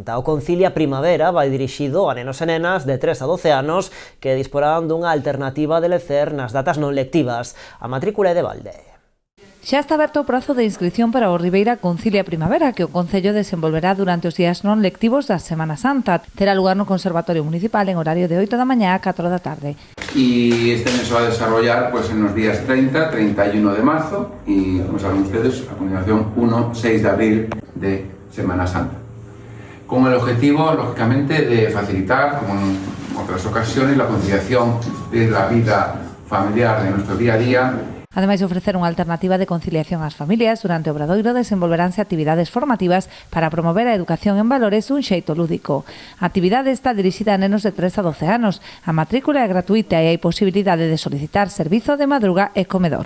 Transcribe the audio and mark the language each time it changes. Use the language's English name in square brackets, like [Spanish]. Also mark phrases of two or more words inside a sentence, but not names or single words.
[Galician] O Concilia Primavera vai dirixido a nenos e nenas de 3 a 12 anos que disporán dunha alternativa de lecer nas datas non lectivas. A matrícula é de balde. Xa está aberto o prazo de inscripción para o Ribeira Concilia Primavera, que o Concello desenvolverá durante os días non lectivos da Semana Santa. Terá lugar no Conservatorio Municipal en horario de 8 da mañá a 4 da tarde. [Spanish] Y este mes se va a desarrollar pues, en los días 30, 31 de marzo y, como saben ustedes, a continuación 1, 6 de abril de Semana Santa. Con el objetivo, lógicamente, de facilitar, como en otras ocasiones, la conciliación de la vida familiar de nuestro día a día. [Galician] Ademais de ofrecer unha alternativa de conciliación ás familias, durante o Obradoiro desenvolveránse actividades formativas para promover a educación en valores dun xeito lúdico. A actividade está dirixida a nenos de 3 a 12 anos. A matrícula é gratuita e hai posibilidade de solicitar servizo de madruga e comedor.